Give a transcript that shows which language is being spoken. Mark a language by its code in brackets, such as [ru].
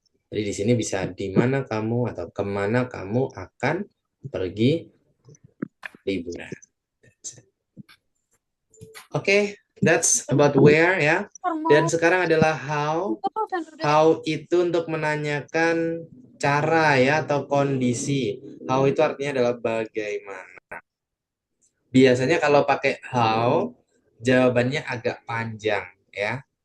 [id] Jadi di sini bisa di mana kamu atau kemana kamu akan pergi liburan. [en] Oke, that's about where ya. [id] Dan sekarang adalah how. How itu untuk menanyakan cara ya atau kondisi. How itu artinya adalah bagaimana. Biasanya kalau pakai how, jawabannya agak panjang ya.